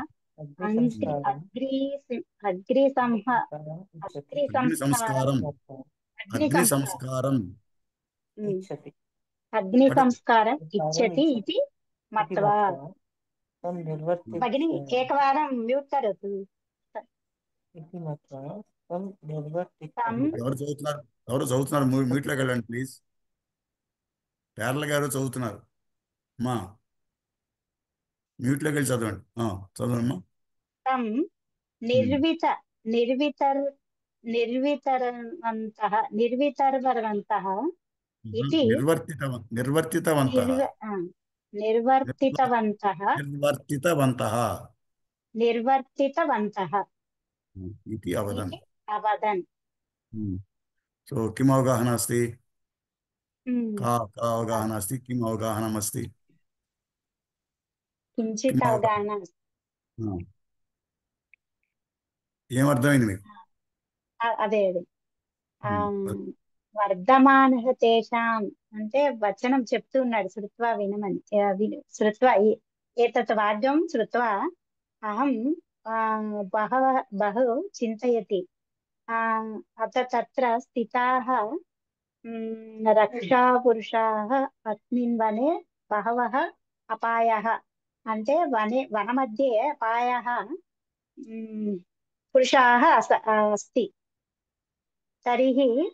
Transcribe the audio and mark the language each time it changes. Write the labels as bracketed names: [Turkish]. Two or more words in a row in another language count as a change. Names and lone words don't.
[Sanskrit] अग्निसंस्कारम् इच्छति इति मत्वा भगिनी एकवारं म्यूट् करोतु [Telugu] ఎవరు చదువుతున్నారు మీట్లోకి వెళ్ళండి ప్లీజ్ పేర్ల గారు చదువుతున్నారు అమ్మా మ్యూట్లోకి వెళ్ళి చదవండి చదవమ్మా [Sanskrit] तं निर्वितर्वन्तः इति निर्वर्तितवन्तः इति अवदन् सो किम् अवगाहना अस्ति का अवगाहना अस्ति किम् अवगाहनमस्ति किञ्चित् अवगाहना [Telugu] ఏమర్థమైంది మీకు అదే [Sanskrit] वर्धमानः तेषाम् [Telugu] అంటే వచనం చెప్తూ ఉన్నాడు శృత్వా వినమని శృత్వా [Sanskrit] एतत् वाक्यं श्रुत्वा अहं बहु चिन्तयति अथ तत्र स्थिताः रक्षापुरुषाः अस्मिन् वने बहवः अपायाः अन्ते वनमध्ये अपायाः पुरुषाः अस्ति तर्हि